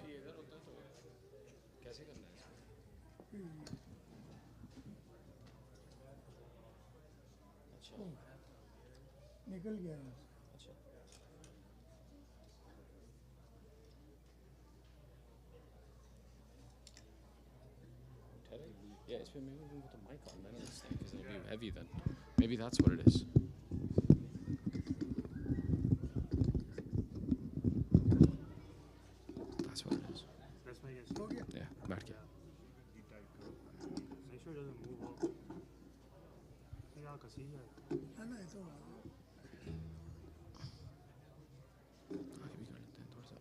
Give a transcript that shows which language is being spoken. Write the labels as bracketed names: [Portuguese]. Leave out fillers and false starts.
[Hindi] ये इधर होता है तो कैसे करना है इसको? अच्छा निकल गया अच्छा [English] Yeah, it's maybe we can put the mic on then this thing because it'll be heavy then. Maybe that's what it is. That's what it is. That's my guess. [Hindi] हो गया [English] Yeah, back here. Make sure it doesn't move off. Yeah, [Hindi] कसी है. है ना ये तो आगे भी कर लेते हैं थोड़ा सा.